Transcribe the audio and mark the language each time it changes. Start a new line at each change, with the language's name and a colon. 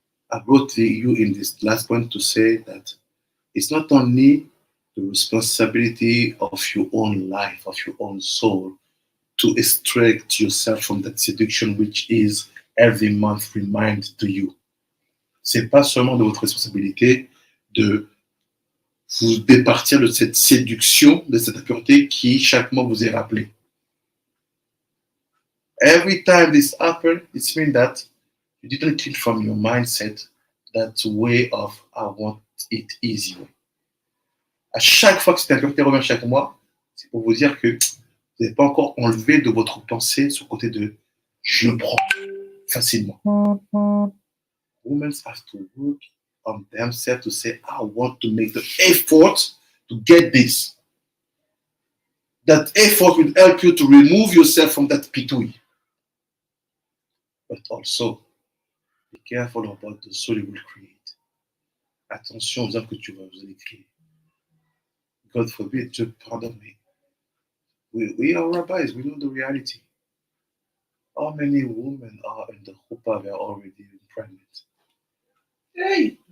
English: I brought you in this last point to say that it's not only the responsibility of your own life, of your own soul, to extract yourself from that seduction which is every month remind to you.
French: C'est pas seulement de votre responsabilité de vous départir de cette séduction, de cette impureté qui chaque mois vous est rappelée.
English: Every time this happens, it means that you didn't kill from your mindset that way of I want it easy way.
French: À chaque fois que cette impureté revient chaque mois, c'est pour vous dire que vous n'avez pas encore enlevé de votre pensée ce côté de je prends facilement.
English: Women have to work on themselves to say, I want to make the effort to get this. That effort will help you to remove yourself from that pitui. But also, be careful about the soul you will create.
French: Attention aux âmes que vous allez créer.
English: God forbid,
French: Dieu pardonne me.
English: We are rabbis, we know the reality. How many women are in the chuppah, they are already pregnant? Hey!